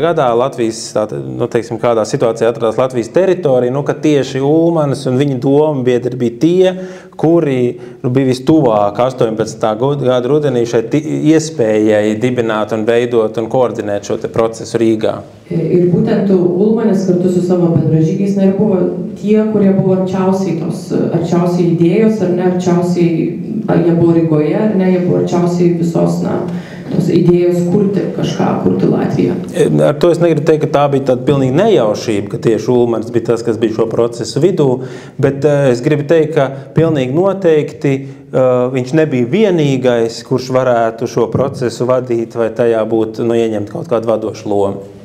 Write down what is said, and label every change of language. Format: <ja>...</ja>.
<lv>gadā Latvijas, teiksim, kādā situācijā atradās Latvijas teritorija, ka tieši Ulmanis un viņa dombiedri bija tie, kuri bija vistuvāk 18. gada rudenī šeit iespējai dibināt un veidot un koordinēt šo te procesu Rīgā.</lv> <lt>Ir būtent Ulmanis kartu su savo bendražygiais buvo tie, kurie buvo arčiausiai idėjos, arčiausiai jie buvo Rygoje, jie buvo arčiausiai visos tos idėjos kurti Latviją.</lt> <lv>Ar to es negribu teikt, ka tā bija tāda pilnīgi nejaušība, ka tieši Ulmanis bija tas, kas bija šo procesu vidū, bet es gribu teikt, ka pilnīgi noteikti viņš nebija vienīgais, kurš varētu šo procesu vadīt vai tajā būt ieņemt kaut kādu vadošu lomu.</lv>